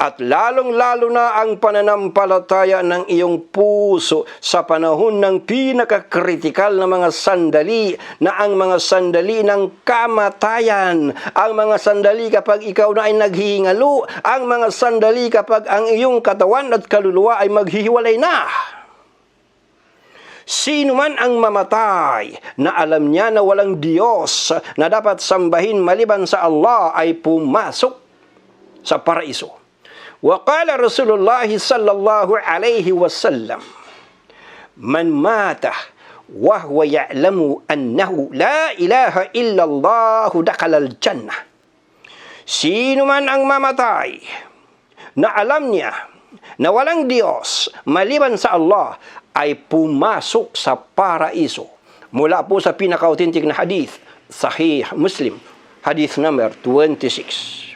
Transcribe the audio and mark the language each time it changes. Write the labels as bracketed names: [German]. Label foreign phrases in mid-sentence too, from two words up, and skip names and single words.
[Filipino] at lalong-lalo na ang pananampalataya ng iyong puso sa panahon ng pinakakritikal na mga sandali, na ang mga sandali ng kamatayan, ang mga sandali kapag ikaw na ay naghihingalo, ang mga sandali kapag ang iyong katawan at kaluluwa ay maghihiwalay na. Sino man ang mamatay na alam niya na walang Diyos na dapat sambahin maliban sa Allah ay pumasok sa paraiso. [Arabic] وقال رسول الله صلى الله عليه وسلم من مات وهو يعلم أنه لا إله إلا الله دخل الجنة. [Filipino] Sino man ang mamatay na alam niya na walang Diyos maliban sa Allah ay pumasok sa paraiso. Mula po sa pinaka-authentic na hadith, Sahih Muslim, hadith number 26.